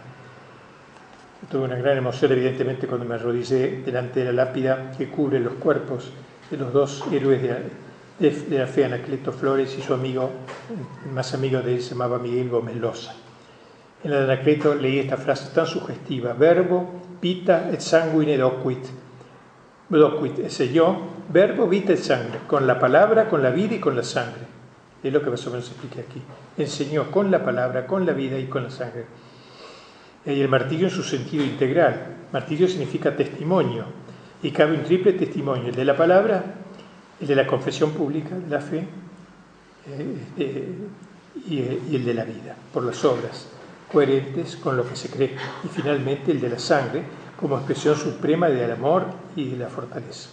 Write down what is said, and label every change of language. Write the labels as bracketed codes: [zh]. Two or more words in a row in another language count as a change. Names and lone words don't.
[es] Tuve una gran emoción, evidentemente, cuando me arrodillé delante de la lápida que cubre los cuerpos de los dos héroes de la fe, Anacleto Flores y su amigo, el más amigo de él, se llamaba Miguel Gómez Loza. En la de Anacleto leí esta frase tan sugestiva: [la] verbo, vita et sanguine docuit. Docuit, ese yo, verbo, vita et sangue, [es] con la palabra, con la vida y con la sangre. Es lo que más o menos expliqué aquí. Enseñó con la palabra, con la vida y con la sangre. Y el martirio en su sentido integral. Martirio significa testimonio, y cabe un triple testimonio: el de la palabra, el de la confesión pública de la fe y el de la vida, por las obras coherentes con lo que se cree, y finalmente el de la sangre como expresión suprema del amor y de la fortaleza.